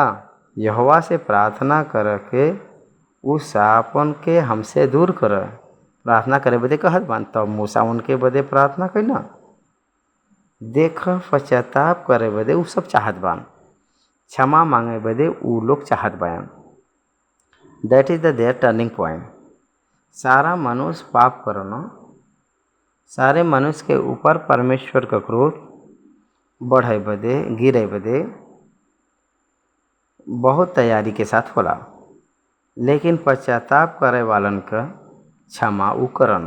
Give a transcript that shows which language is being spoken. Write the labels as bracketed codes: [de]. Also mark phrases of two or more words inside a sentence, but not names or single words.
[bho] यहोवा से प्रार्थना कर के उस सापन के हमसे दूर कर। प्रार्थना करे बदे कहत बान। तब मूसा उनके बदे प्रार्थना कैना, देख पश्चाताप करे बदे उ सब चाहत बान, क्षमा मांगे बदे उ लोग चाहत बान। [en] that is the their turning point. [bho] सारा मनुष्य पाप करना, सारे मनुष्य के ऊपर परमेश्वर का क्रोध बढ़े बदे, गिरे बदे बहुत तैयारी के साथ होला, लेकिन पश्चाताप करे वालन का क्षमा उ करना।